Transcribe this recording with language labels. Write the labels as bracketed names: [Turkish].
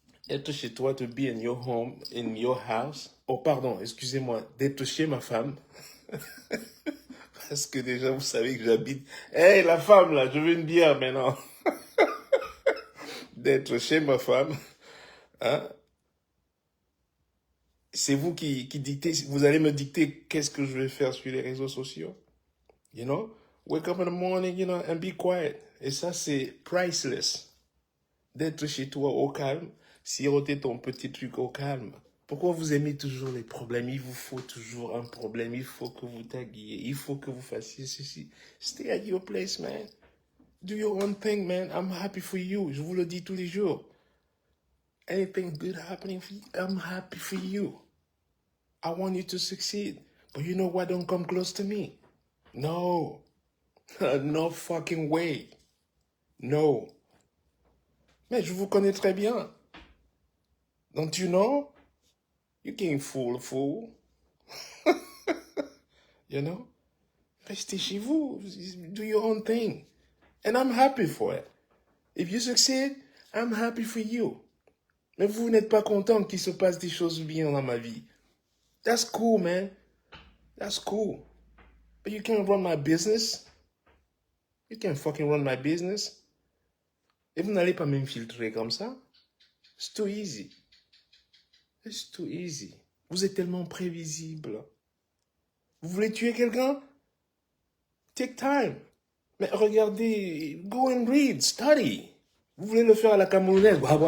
[French] Être chez toi, [English] to be in your home, in your house. [French] Oh, pardon, excusez-moi, d'être chez ma femme. Parce que déjà, vous savez que j'habite... Hey, la femme, là, je veux une bière maintenant. D'être chez ma femme. Hein? C'est vous qui dictez, vous allez me dicter qu'est-ce que je vais faire sur les réseaux sociaux. [English] Wake up in the morning, and be quiet. [French] Et ça, c'est priceless. D'être chez toi au calme, siroter ton petit truc au calme. Pourquoi vous aimez toujours les problèmes? Il vous faut toujours un problème. Il faut que vous taguiez. Il faut que vous fassiez ceci. [English] Stay at your place, man. Do your own thing, man. I'm happy for you. [French] Je vous le dis tous les jours. [English] Anything good happening for you, I'm happy for you. I want you to succeed. But you know what? Don't come close to me. No. No fucking way. No. [French] Mais je vous connais très bien. [English] Don't you know? You can't fool a fool. [French] Restez chez vous. [English] Do your own thing. And I'm happy for it. If you succeed, I'm happy for you. [French] Mais vous n'êtes pas content qu'il se passe des choses bien dans ma vie. [English] That's cool, man. That's cool. But you can't run my business. You can't fucking run my business. [French] Et vous n'allez pas m'infiltrer comme ça. [English] It's too easy. It's too easy. [French] Vous êtes tellement prévisible. Vous voulez tuer quelqu'un? [English] Take time. [French] Mais regardez, [English] go and read, study. [French] Vous voulez le faire à la camerounaise?